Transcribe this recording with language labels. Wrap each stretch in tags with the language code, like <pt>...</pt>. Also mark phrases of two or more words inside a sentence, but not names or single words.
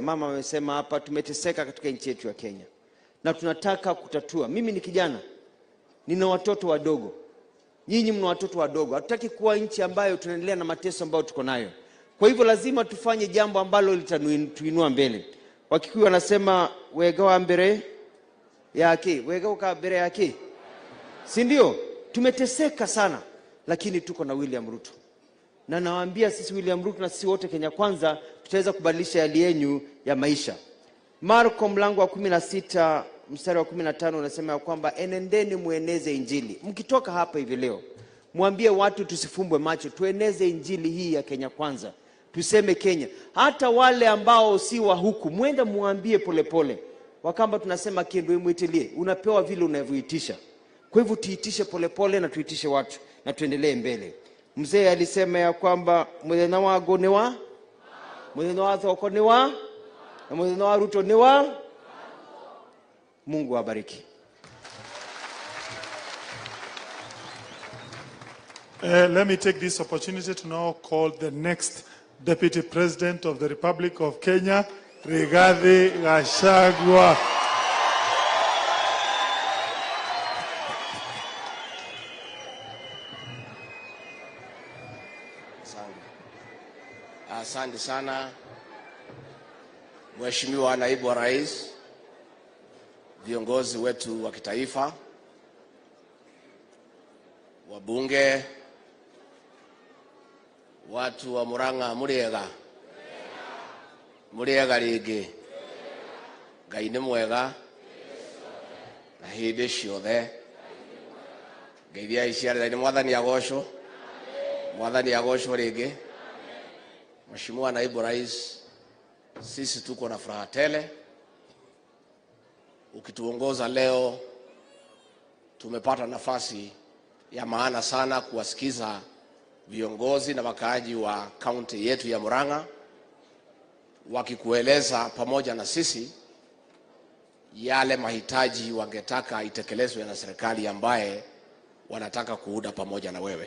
<sw>Mama amesema hapa tumeteseka katika nchi yetu ya Kenya. Na tunataka kutatua. Mimi ni kijana. Nina watoto wadogo. Nyinyi mna watoto wadogo. Hatutaki kuwa nchi ambayo tunaendelea na mateso ambayo tuko nayo. Kwa hivyo lazima tufanye jambo ambalo litatuinua mbele. Wakikuyu wanasema</sw> <ki>wegawa mbere yake, wegawa ka mbere yake.</ki> <sw>Si ndio? Tumeteseka sana, lakini tuko na William Ruto. Na nawaambia sisi William Ruto na sisi wote Kenya Kwanza tutaweza kubadilisha hali yenu ya maisha. Marko mlango wa 16 mstari wa 15 unasema ya kwamba enendeni mueneze injili. Mkitoka hapa hivi leo, mwambie watu tusifumbwe macho, tueneze injili hii ya Kenya Kwanza. Tuseme Kenya. Hata wale ambao si wa huku, mwenda muambie polepole. Wakamba tunasema</sw> <kam>kiendo imwitilie,</kam> <sw>unapewa vile unavyoitisha. Kwa hivyo tuitishe polepole na tuitishe watu na tuendelee mbele. Mzee alisema ya kwamba</sw> <ki>mwena wa gonewa, mwena wa thoko newa, na mwena wa Ruto newa.</ki> <sw>Mungu awabariki.</sw> <en>Let me take this opportunity to now call the next Deputy President of the Republic of Kenya, Ruto Gachagua.</en> <sw>Asante sana Mheshimiwa Naibu wa Rais, viongozi wetu wa kitaifa, wabunge, watu wa Murang'a,</sw> <ki>muriega rigi, Ngai nĩ mwega na hĩndĩ ciothe. Ngeithia iciarĩra-inĩ, Mwathani agocwo, Mwathani agocwo rĩngĩ.</ki> <sw>Mheshimiwa Naibu Rais, sisi tuko na furaha tele ukituongoza leo. Tumepata nafasi ya maana sana kuwasikiza viongozi na wakaaji wa kaunti yetu ya Murang'a wakikueleza pamoja na sisi yale mahitaji wangetaka itekelezwe na serikali ambaye wanataka kuunda pamoja na wewe.</sw>